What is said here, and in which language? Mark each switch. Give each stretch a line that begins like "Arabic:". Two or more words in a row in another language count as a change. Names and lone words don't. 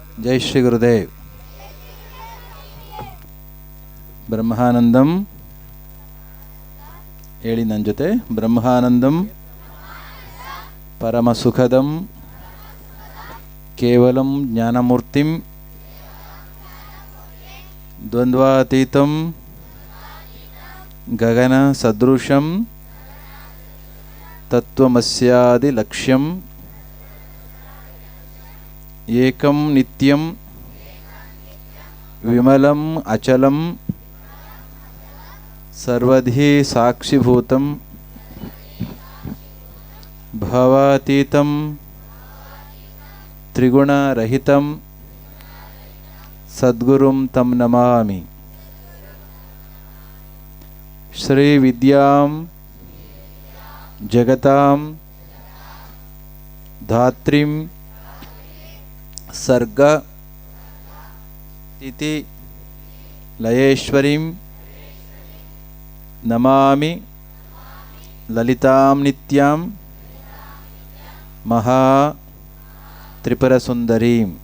Kannada: ಜೈ ಶ್ರೀ ಗುರುದೇವ್. ಬ್ರಹ್ಮಾನಂದಂ ಹೇಳಿ ನನ್ನ ಜೊತೆ.
Sanskrit: ಬ್ರಹ್ಮಾನಂದಂ ಪರಮ ಸುಖದಂ ಕೇವಲಂ ಜ್ಞಾನಮೂರ್ತಿಂ ದ್ವಂದ್ವಾತೀತಂ ಗಗನ ಸದೃಶಂ ತತ್ವಮಸ್ಯಾದಿ ಲಕ್ಷ್ಯಂ ಏಕಂ ನಿತ್ಯಂ ವಿಮಲಂ ಅಚಲಂ ಸರ್ವಧಿ ಸಾಕ್ಷಿಭೂತಂ ಭಾವಾತೀತಂ ತ್ರಿಗುಣರಹಿತಂ ಸದ್ಗುರುಂ ತಂ ನಮಾಮಿ. ಶ್ರೀ ವಿದ್ಯಾಂ ಜಗತಾಂ ಧಾತ್ರಿಂ ಸರ್ಗ ಸ್ಥಿತಿ ಲಯೇಶ್ವರೀಂ ನಮಾಮಿ ಲಲಿತಾಂ ನಿತ್ಯಾಂ ಮಹಾ ತ್ರಿಪುರಸುಂದರೀಂ.